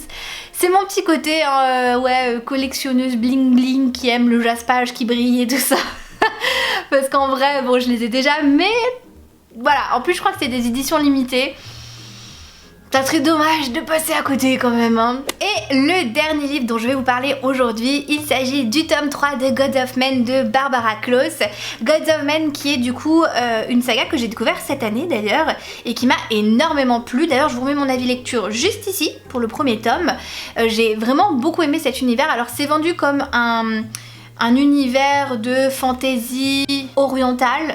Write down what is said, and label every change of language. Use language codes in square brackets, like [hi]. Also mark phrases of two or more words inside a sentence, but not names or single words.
[fr] C'est mon petit côté collectionneuse bling bling qui aime le jaspage qui brille et tout ça. Parce qu'en vrai, bon, je les ai déjà, mais voilà, en plus je crois que c'est des éditions limitées. Ça serait dommage de passer à côté quand même hein. Et le dernier livre dont je vais vous parler aujourd'hui, il s'agit du tome 3 de Gods of Men de Barbara Close. Gods of Men qui est du coup une saga que j'ai découvert cette année d'ailleurs et qui m'a énormément plu. D'ailleurs je vous remets mon avis lecture juste ici pour le premier tome. J'ai vraiment beaucoup aimé cet univers. Alors c'est vendu comme un univers de fantasy orientale.